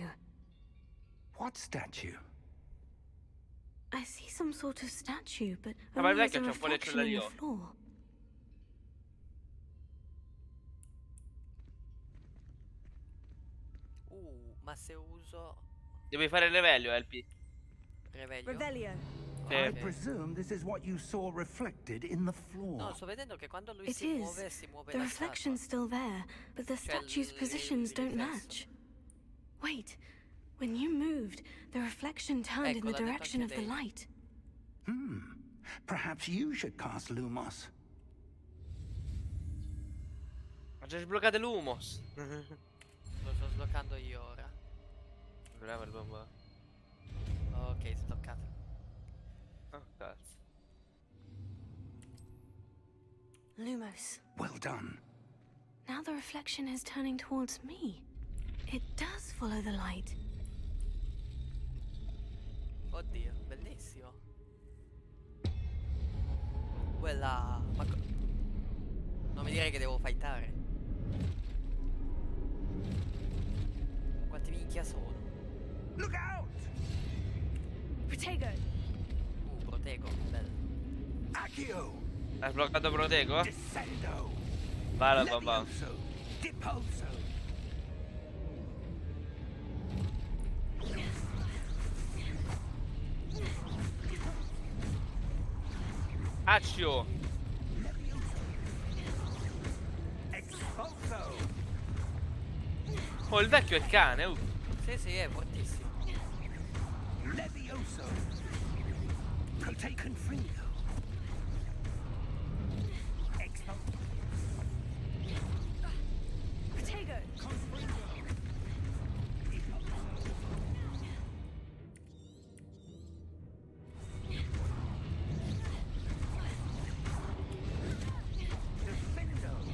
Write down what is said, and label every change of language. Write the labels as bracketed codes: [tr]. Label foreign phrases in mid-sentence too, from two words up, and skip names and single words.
[en] What statue? I see some sort of statue, but [it] Ah, ma [en] only [it] non è [en] as [it] che [en] a [it] c'è un po' le [en] reflection in the [it] cellulari. [en] floor. [it] Ma se uso Devi fare il revelio, LP. Revelio? Revelio. [en] I [it] Ok. [en] presume this is what you saw reflected in the floor. [it] No, sto vedendo che quando lui [en] It [it] si muove [en] The [it] la [en] reflection's [it] statua. [en] still there, but the statue's positions don't [it] riflesso. [en] match. Wait, when you moved, the reflection turned in [it] Ecco, [en] the [it] l'ha detto [en] direction of [it] anche [en] the [it] lei. [en] light. Perhaps you should cast Lumos. [it] Ma già sbloccate l'humos. Lo sto sbloccando io ora. Bravo il bomba. Ok, sbloccato. Oh cazzo. [en] Lumos. Well done. Now the reflection is turning towards me. It does follow the light. [it] Oddio, bellissimo. Quella... Non mi dire che devo fightare. Quanti minchia sono? [en] Look out! Protego. [it] Protego, bello. [en] Accio! [it] Hai sbloccato Protego? [en] Descendo! [it] Vai la babà. [en] Levioso! Deposo! Accio! Expulso! [it] Oh, il vecchio è il cane. Sì, è fortissimo. [en] Levioso! Prote Confringo! Expulso! Protego. Defendo!